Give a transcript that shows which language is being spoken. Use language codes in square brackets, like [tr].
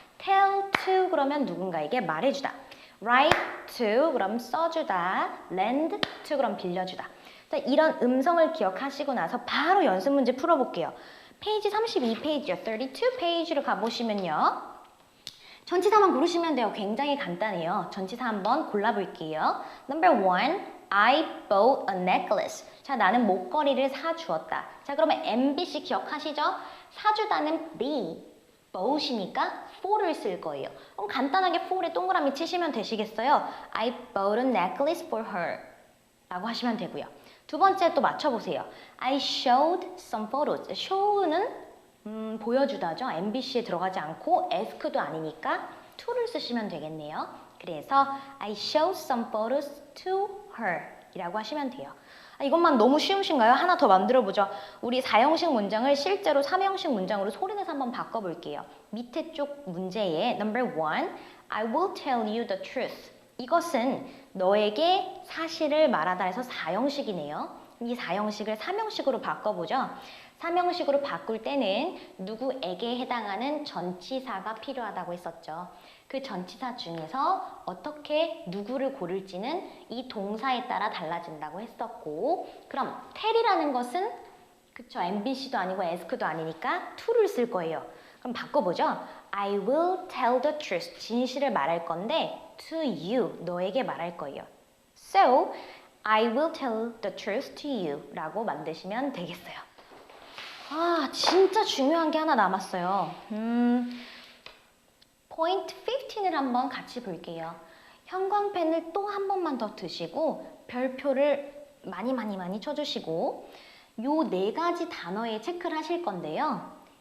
[en] tell to [ko] 그러면 누군가에게 말해주다. [en] write to [ko] 그럼 써주다. [en] lend to [ko] 그럼 빌려주다. 자, 이런 음성을 기억하시고 나서 바로 연습 문제 풀어볼게요. 페이지 32페이지요. 32페이지로 가보시면요. 전치사만 고르시면 돼요. 굉장히 간단해요. 전치사 한번 골라볼게요. [en] Number 1, I bought a necklace. [ko] 자, 나는 목걸이를 사주었다. 자, 그러면 MBC 기억하시죠? 사주다는 be, bought이니까 for를 쓸 거예요. 그럼 간단하게 for에 동그라미 치시면 되시겠어요? [en] I bought a necklace for her [ko] 라고 하시면 되고요. 두 번째 또 맞춰보세요. [en] I showed some photos. [ko] show는 보여주다죠. MBC에 들어가지 않고 ask도 아니니까 to를 쓰시면 되겠네요. 그래서 [en] I showed some photos to her [ko] 이라고 하시면 돼요. 이것만 너무 쉬우신가요? 하나 더 만들어보죠. 우리 4형식 문장을 실제로 3형식 문장으로 소리내서 한번 바꿔볼게요. 밑에 쪽 문제에 [en] number 1, I will tell you the truth. [ko] 이것은 너에게 사실을 말하다 해서 4형식이네요. 이 4형식을 3형식으로 바꿔보죠. 3형식으로 바꿀 때는 누구에게 해당하는 전치사가 필요하다고 했었죠. 그 전치사 중에서 어떻게 누구를 고를지는 이 동사에 따라 달라진다고 했었고, 그럼 tell이라는 것은 그쵸, MBC도 아니고 ask도 아니니까 to를 쓸 거예요. 그럼 바꿔보죠. [en] I will tell the truth. [ko] 진실을 말할 건데 [en] to you, [ko] 너에게 말할 거예요. [en] So, I will tell the truth to you [ko] 라고 만드시면 되겠어요. 진짜 중요한 게 하나 남았어요. 포인트 15을 한번 같이 볼게요. 형광펜을 또 한 번만 더 드시고 별표를 많이 쳐주시고 요 네 가지 단어에 체크를 하실 건데요.